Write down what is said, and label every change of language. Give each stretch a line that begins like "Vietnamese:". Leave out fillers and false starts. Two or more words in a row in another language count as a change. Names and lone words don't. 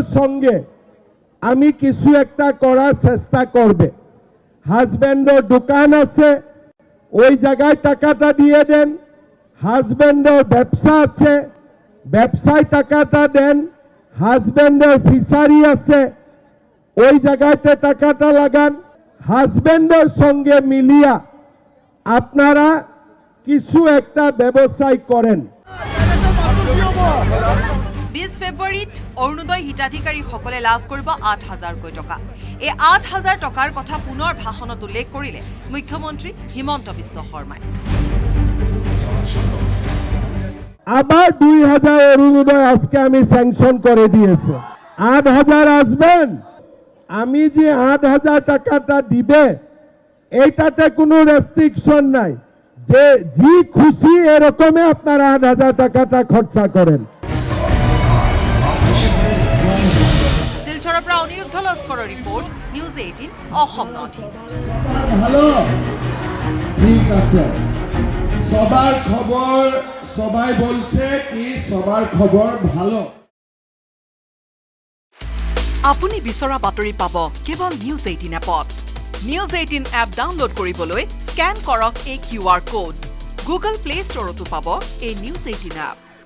Bangla: সঙ্গে আমি কিছু একটা করার চেষ্টা করবে হাজবেন্ডর দোকান আছে ওই জায়গায় টাকাটা দিয়ে দেন হাজবেন্ডর ব্যবসা আছে ব্যবসায় টাকাটা দেন হাজবেন্ডর ফিশারি আছে ওই জায়গাতে টাকাটা লাগান হাজবেন্ডর সঙ্গে মিলিয়া আপনারা কিছু একটা ব্যবসায় করেন
Assamese: 20 ফেব্ৰুৱাৰীত অৰুণোদয় হিতাধিকাৰীসকলে লাভ কৰিব 8,000 টকা এই 8,000 টকাৰ কথা পুনৰ ভাষণত উল্লেখ কৰিলে মুখ্যমন্ত্ৰী হিমন্ত বিশ্ব শৰ্মাই
Bangla: আবার 2,000 অরুণোদয় আজকে আমি স্যাংশন করে দিয়েছে 8,000 আসবেন আমি যে 8,000 টাকাটা দিবে এইটাতে কোনো রেস্ট্রিকশন নাই যে জি খুশি এরকমে আপনারা 8,000 টাকাটা খরচা করেন
Assamese: শিলচৰৰ পৰা অনিৰুদ্ধ লস্কৰৰ ৰিপৰ্ট নিউজ 18 অসম নৰ্থ ইষ্ট
Bangla: ভালো ঠিক আছে সবার খবর সবাই বলছে কি সবার খবর ভালো
Assamese: আপুনি বিচৰা বাতৰি পাব কেৱল নিউজ 18 এপত নিউজ 18 এপ ডাউনলোড কৰিবলৈ স্ক্যান কৰক এই QR কোড গুগল প্লে ষ্টৰতো পাব এই নিউজ 18 এপ